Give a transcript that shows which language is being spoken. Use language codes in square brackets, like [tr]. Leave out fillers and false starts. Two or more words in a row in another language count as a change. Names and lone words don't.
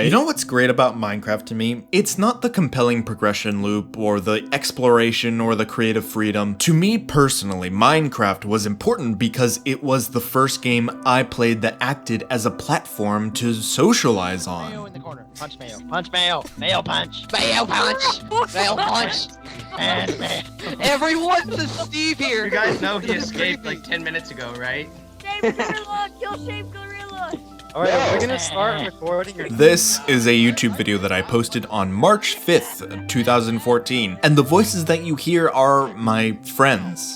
[en] You know what's great about Minecraft to me? It's not the compelling progression loop, or the exploration, or the creative freedom. To me personally, Minecraft was important because it was the first game I played that acted as a platform to socialize on. Mayo in the corner. Punch Mayo. Punch Mayo. Mayo punch. Mayo punch. Mayo punch. And Mayo. Everyone's a Steve here. You guys know he escaped like 10 minutes ago, right? Shave Gorilla! Kill Shave Gorilla! Alright, we're gonna start recording. This is a YouTube video that I posted on March 5th, 2014, and the voices that you hear are my friends.